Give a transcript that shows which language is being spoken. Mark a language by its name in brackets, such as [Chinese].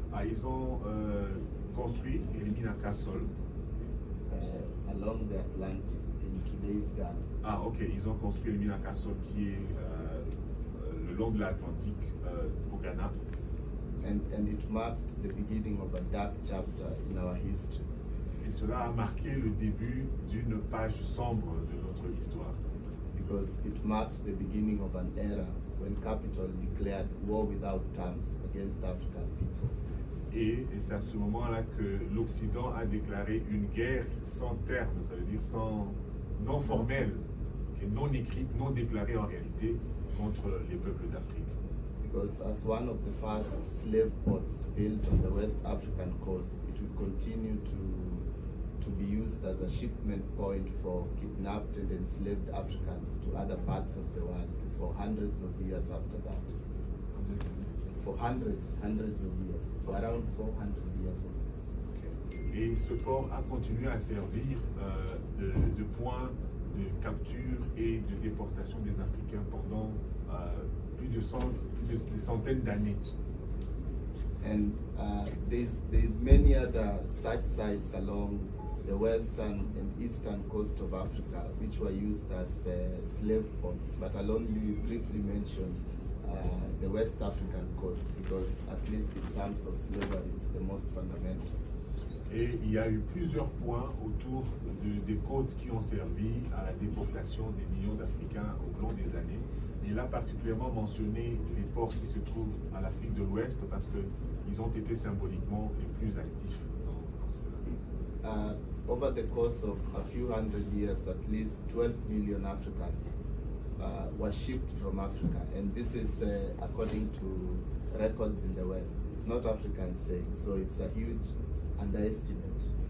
[French] Ils ont construit Elmina Castle [English] along the Atlantic in today's Ghana. Ok. [French] Ils ont construit Elmina Castle qui est le long de l'Atlantique au Ghana. [English] And it marked the beginning of a dark chapter in our history. [French] Et cela a marqué le début d'une page sombre de notre histoire. [English] Because it marked the beginning of an era when capital declared war without terms against African people. [French] Et c'est à ce moment-là que l'Occident a déclaré une guerre sans terme, ça veut dire non formelle, non écrite, non déclarée en réalité, contre les peuples d'Afrique. [English] Because as one of the first slave ports built on the West African coast, it would continue to be used as a shipment point for kidnapped and enslaved Africans to other parts of the world for hundreds of years after that. For hundreds of years, for around 400 years or so. Okay. [French] Et ce port a continué à servir de point de capture et de déportation des Africains pendant plus de des centaines d'années. [English] And there's many other such sites along the western and eastern coast of Africa which were used as slave ports, but I'll only briefly mention the West African coast because at least in terms of slavery it's the most fundamental. [French] Et il y a eu plusieurs points autour des côtes qui ont servi à la déportation des millions d'Africains au long des années. Il a particulièrement mentionné les ports qui se trouvent à l'Afrique de l'Ouest parce qu'ils ont été symboliquement les plus actifs dans cela. [English] Over the course of a few hundred years, at least 12 million Africans were shipped from Africa, and this is according to records in the West. It's not Africans saying, so it's a huge underestimate.